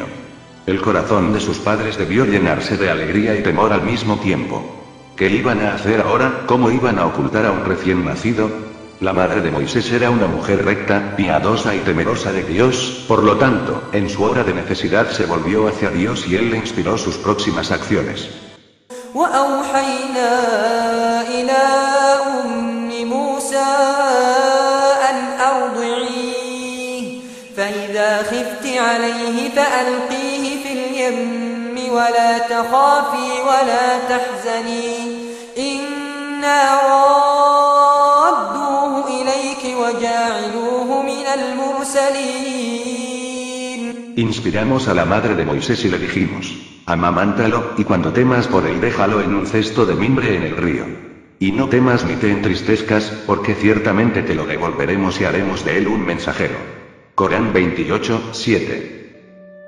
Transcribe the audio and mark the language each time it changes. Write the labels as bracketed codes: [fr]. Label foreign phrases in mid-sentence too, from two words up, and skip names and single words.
[es] El corazón de sus padres debió llenarse de alegría y temor al mismo tiempo. ¿Qué iban a hacer ahora? ¿Cómo iban a ocultar a un recién nacido? La madre de Moisés era una mujer recta, piadosa y temerosa de Dios, por lo tanto, en su hora de necesidad se volvió hacia Dios y Él le inspiró sus próximas acciones. [ar] فإذا خفت عليه فألقيه في اليم ولا تخافي ولا تحزني إنا رادوه إليك وجاعلوه من المرسلين. [es] Inspiramos a la madre de Moisés y le dijimos: amamántalo, y cuando temas por él déjalo en un cesto de mimbre en el río. Y no temas ni te entristezcas, porque ciertamente te lo devolveremos y haremos de él un mensajero. Corán 28, 7.